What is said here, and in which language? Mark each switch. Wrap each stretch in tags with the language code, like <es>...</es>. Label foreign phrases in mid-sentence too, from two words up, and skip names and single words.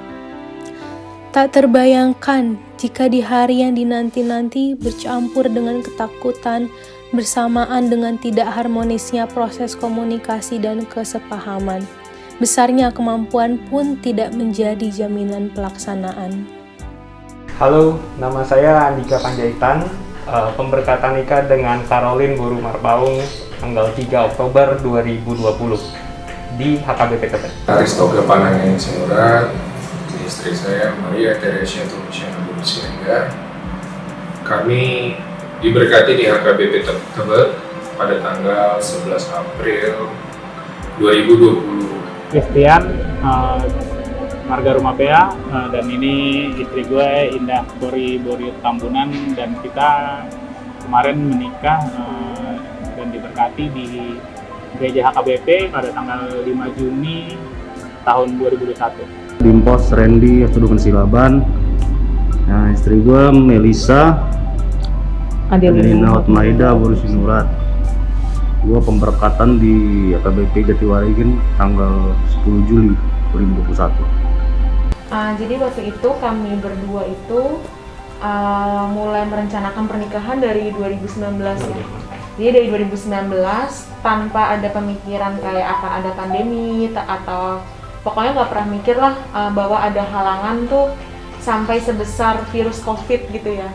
<id>Tak terbayangkan jika di hari yang dinanti-nanti bercampur dengan ketakutan bersamaan dengan tidak harmonisnya proses komunikasi dan kesepahaman. Besarnya kemampuan pun tidak menjadi jaminan pelaksanaan. Halo, nama saya Andika Panjaitan, pemberkatan nikah dengan Caroline Boru Marpaung tanggal 3 Oktober 2020 di HKBP Tebet. Aristoga Panangen Sinurat, istri saya Maria Teresia Tumisyana Siregar. Kami diberkati di HKBP Tebet pada tanggal 11 April 2020. Christian, marga Rumah Pea, dan ini istri gue Indah Boriut Tambunan, dan kita kemarin menikah dan diberkati di Gereja HKBP pada tanggal 5 Juni tahun 2021. Dimpos Randy Asudukan Silaban. Nah, istri gue Melisa Adelina Hotmaida Borusinurat. Gue pemberkatan di HKBP Jatiwaringin tanggal 10 Juli 2021. Jadi waktu itu kami berdua itu mulai merencanakan pernikahan dari 2019 ya. Jadi dari 2019 tanpa ada pemikiran kayak akan ada pandemi atau pokoknya nggak pernah mikir lah bahwa ada halangan tuh sampai sebesar virus COVID gitu ya.</id>